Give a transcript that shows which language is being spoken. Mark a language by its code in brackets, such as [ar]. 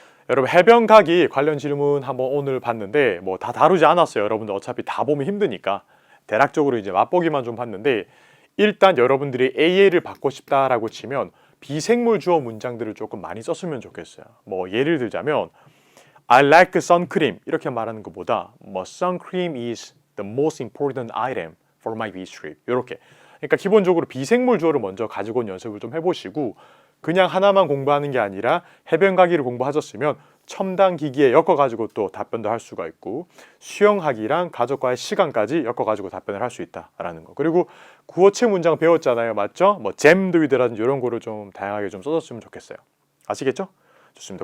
[ko] 여러분 해변 가기 관련 질문 한번 오늘 봤는데 뭐 다 다루지 않았어요. 여러분들 어차피 다 보면 힘드니까 대략적으로 이제 맛보기만 좀 봤는데 일단 여러분들이 AA를 받고 싶다라고 치면 비생물 주어 문장들을 조금 많이 썼으면 좋겠어요. 뭐 예를 들자면 [en] I like sun cream [ko] 이렇게 말하는 것보다 뭐 [en] sun cream is the most important item for my beach trip [ko] 이렇게. 그러니까 기본적으로 비생물 주어를 먼저 가지고 온 연습을 좀 해보시고 그냥 하나만 공부하는 게 아니라 해변 가기를 공부하셨으면 첨단 기기에 엮어가지고 또 답변도 할 수가 있고 수영하기랑 가족과의 시간까지 엮어가지고 답변을 할 수 있다라는 거. 그리고 구어체 문장 배웠잖아요. 맞죠? 뭐 잼드위드라든지 이런 거를 좀 다양하게 좀 써줬으면 좋겠어요. 아시겠죠? 좋습니다.